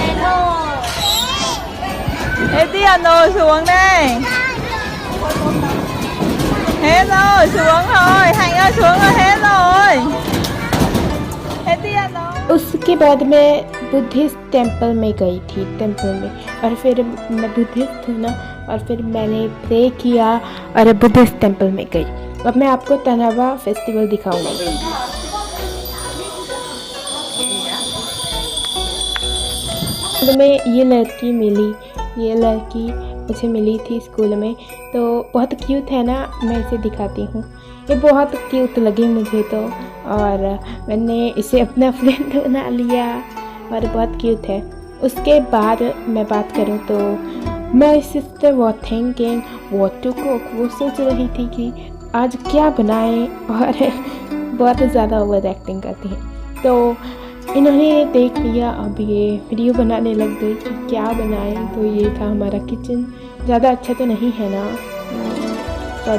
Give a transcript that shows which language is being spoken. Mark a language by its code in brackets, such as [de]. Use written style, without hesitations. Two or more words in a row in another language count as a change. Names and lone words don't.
[vi] Ê Tiền ơi, xuống đây. Hết rồi, xuống rồi. Hạnh ơi, xuống rồi, hết rồi. Ê Tiền ơi. [hi] उसके बाद मैं बुद्धिस्ट टेम्पल में गई थी, टेम्पल में। और फिर मैं बुद्धिस्ट हूँ ना, और फिर मैंने प्रे किया और बुद्धिस्ट टेम्पल में गई। अब मैं आपको तनावा फेस्टिवल दिखाऊंगी। तो मैं ये लड़की मिली, ये लड़की मुझे मिली थी स्कूल में। तो बहुत क्यूट है ना, मैं इसे दिखाती हूँ। ये बहुत क्यूट लगी मुझे तो, और मैंने इसे अपना फ्रेंड बना लिया और बहुत क्यूट है। उसके बाद मैं बात करूँ तो [en] my sister was thinking what to cook. [hi] वो सोच रही थी कि आज क्या बनाएं, और बहुत ज़्यादा [en] over acting [hi] करती हैं। तो इन्होंने देख लिया, अब ये वीडियो बनाने लग गई कि क्या बनाए। तो ये था हमारा किचन। ज़्यादा अच्छा तो नहीं है ना, सॉरी।